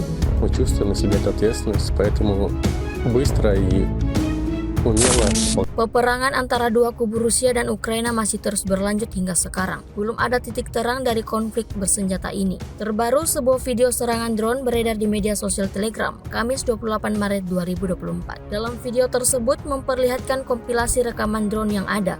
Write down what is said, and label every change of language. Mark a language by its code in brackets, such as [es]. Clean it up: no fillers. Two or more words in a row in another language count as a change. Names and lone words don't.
[ru] Мы чувствуем на себе эту ответственность, поэтому быстро и умело. [id] Peperangan antara dua kubu Rusia dan Ukraina masih terus berlanjut hingga sekarang. Belum ada titik terang dari konflik bersenjata ini. Terbaru, sebuah video serangan drone beredar di media sosial Telegram, Kamis 28 Maret 2024. Dalam video tersebut memperlihatkan kompilasi rekaman drone yang ada.